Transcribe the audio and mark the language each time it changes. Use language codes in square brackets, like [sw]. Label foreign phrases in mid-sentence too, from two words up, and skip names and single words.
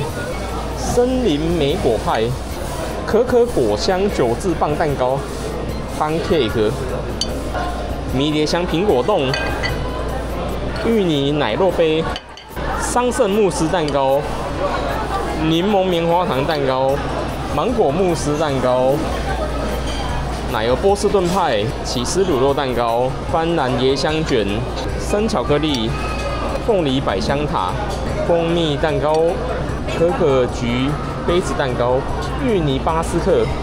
[zh] 森林莓果派、可可果香9字棒蛋糕、pancake、迷迭香蘋果凍、芋泥奶酪杯、桑葚慕斯蛋糕。檸檬棉花糖蛋糕、芒果慕斯蛋糕、奶油波士頓派、起司乳酪蛋糕、斑蘭椰香卷、生巧克力、鳳梨百香塔、蜂蜜蛋糕、可可橘杯子蛋糕、芋泥巴斯克。